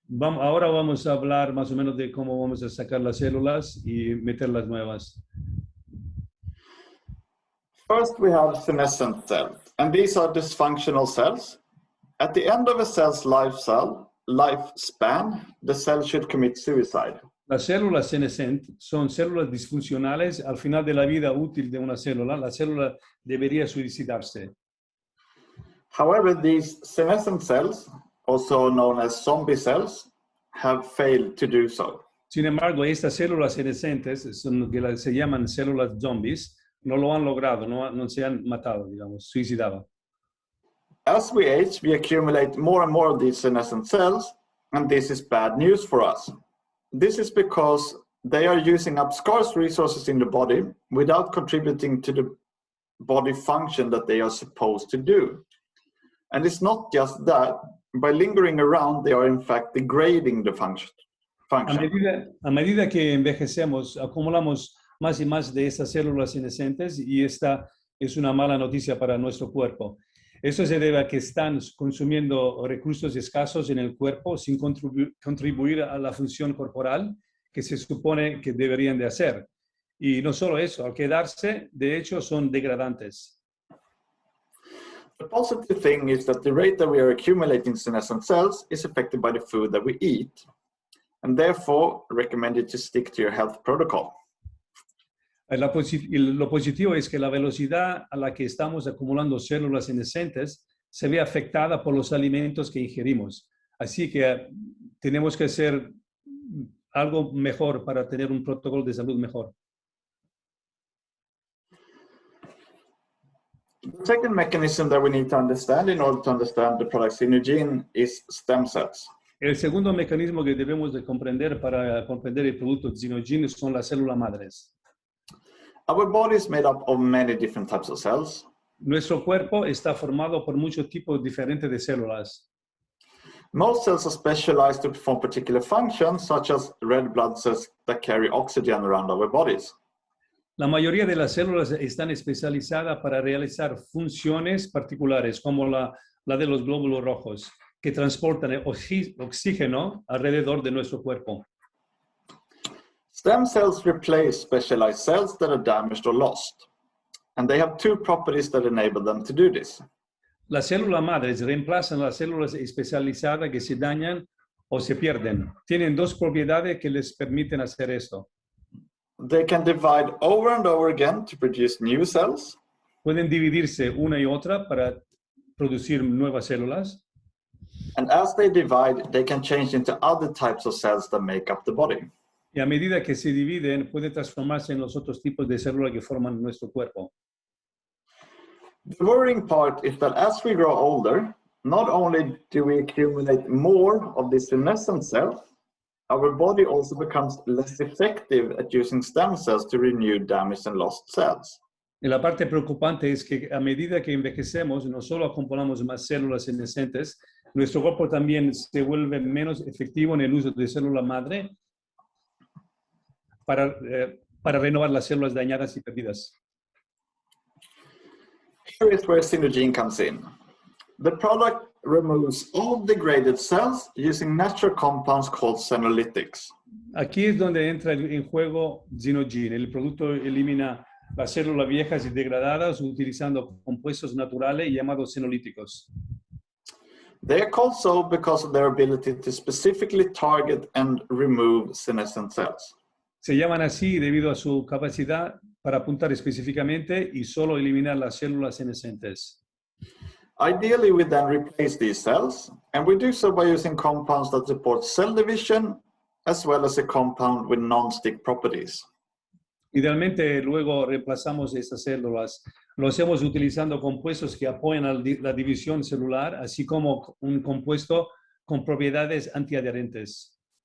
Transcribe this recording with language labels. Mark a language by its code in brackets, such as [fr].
[es] Ahora vamos a hablar más o menos de cómo vamos a sacar las células y meter las nuevas. [en] First, we have senescent cells, and these are dysfunctional cells. At the end of a cell's lifespan, the cell should commit suicide. [es] Las células senescentes son células disfuncionales. Al final de la vida útil de una célula, la célula debería suicidarse. [en] However, these senescent cells, also known as zombie cells, have failed to do so. [es] Sin embargo, estas células senescentes, que se llaman células zombies, no lo han logrado, no se han matado, digamos, suicidado. [en] As we age, we accumulate more and more of these senescent cells, and this is bad news for us. This is because they are using up scarce resources in the body without contributing to the body function that they are supposed to do. And it's not just that. By lingering around, they are in fact degrading the function. [es] A medida que envejecemos, acumulamos más y más de estas células senescentes y esta es una mala noticia para nuestro cuerpo. Eso se debe a que están consumiendo recursos escasos en el cuerpo sin contribuir a la función corporal que se supone que deberían de hacer. Y no solo eso, al quedarse, de hecho, son degradantes. [en] The positive thing is that the rate that we are accumulating senescent cells is affected by the food that we eat, and therefore recommended to stick to your health protocol. [es] Lo positivo es que la velocidad a la que estamos acumulando células senescentes se ve afectada por los alimentos que ingerimos. Así que tenemos que hacer algo mejor para tener un protocolo de salud mejor. [en] The second mechanism that we need to understand in order to understand the product Xenogene is stem cells. [es] El segundo mecanismo que debemos de comprender para comprender el producto Xenogene son las células madres. [en] Our body is made up of many different types of cells. [es] Nuestro cuerpo está formado por muchos tipos diferentes de células. [en] Most cells are specialized to perform particular functions, such as red blood cells that carry oxygen around our bodies. [es] La mayoría de las células están especializadas para realizar funciones particulares, como la de los glóbulos rojos, que transportan el oxígeno alrededor de nuestro cuerpo. [en] Stem cells replace specialized cells that are damaged or lost, and they have two properties that enable them to do this. [es] Las células madres reemplazan las células especializadas que se dañan o se pierden. Tienen dos propiedades que les permiten hacer esto. [en] They can divide over and over again to produce new cells. [es] Pueden dividirse una y otra para producir nuevas células. [en] And as they divide, they can change into other types of cells that make up the body. [es] Y a medida que se dividen, puede transformarse en los otros tipos de células que forman nuestro cuerpo. [en] The worrying part is that as we grow older, not only do we accumulate more of these senescent cells, our body also becomes less effective at using stem cells to renew damaged and lost cells. [es] Y la parte preocupante es que a medida que envejecemos, no solo acumulamos más células senescentes, nuestro cuerpo también se vuelve menos efectivo en el uso de célula madre para renovar las células dañadas y perdidas. [en] Here is where Xenogene comes in. The product removes all degraded cells using natural compounds called senolytics. [es] Aquí es donde entra en juego Xenogene. El producto elimina las células viejas y degradadas utilizando compuestos naturales llamados senolíticos. [en] They are called so because of their ability to specifically target and remove senescent cells. [es] Se llaman así debido a su capacidad para apuntar específicamente y solo eliminar las células senescentes. [en] Ideally, we then replace these cells, and we do so by using compounds that support cell division, as well as a compound with non-stick properties. [es] Idealmente, luego reemplazamos estas células. Lo hacemos utilizando compuestos que apoyan la división celular, así como un compuesto con propiedades antiadherentes.